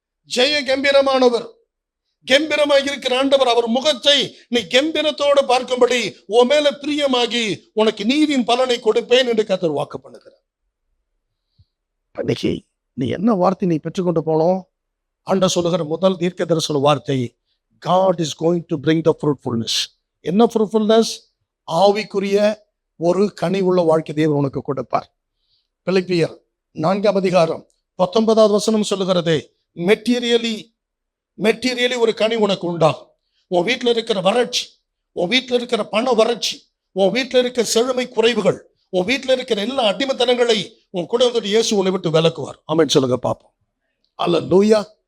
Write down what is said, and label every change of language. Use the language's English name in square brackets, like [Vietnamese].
[Tamil] ஜெய கம்பீரமானவர், கம்பீரமாக இருக்கிற ஆண்டவர், அவர் முகத்தை நீ கம்பீரத்தோடு பார்க்கும்படி உன் மேல பிரியமாகி உனக்கு நீதியின் பலனை கொடுப்பேன் என்று கர்த்தர் வாக்கு பண்ணுகிறார். இன்னைக்கு நீ என்ன வார்த்தை நீ பெற்றுக்கொண்டு போனோம்? ஆண்டவர் சொல்லுகிற முதல் தீர்க்க தரிசன வார்த்தை, [English] God is going to bring the fruitfulness. [Tamil] என்ன fruitfulness? ஆவிக்குரிய ஒரு கனி உள்ள வாழ்க்கை தேவன் உனக்கு கொடுப்பார். பிலிப்பியர் 4ஆம் அதிகாரம் 19வது வசனம் சொல்லுகிறது, மெட்டீரியலி ஒரு கனி உனக்கு உண்டாகும். உன் வீட்டில் இருக்கிற வறட்சி, உன் வீட்டில் இருக்கிற பண வறட்சி, உன் வீட்டில் இருக்கிற செழுமை குறைவுகள், உன் வீட்டில் இருக்கிற எல்லா அடிமைத்தனங்களை உன் குடும்பத்தோடு இயேசு உன்னை விட்டு விலக்குவார். ஆமென் சொல்லுங்க பார்ப்போம். அல்லேலூயா.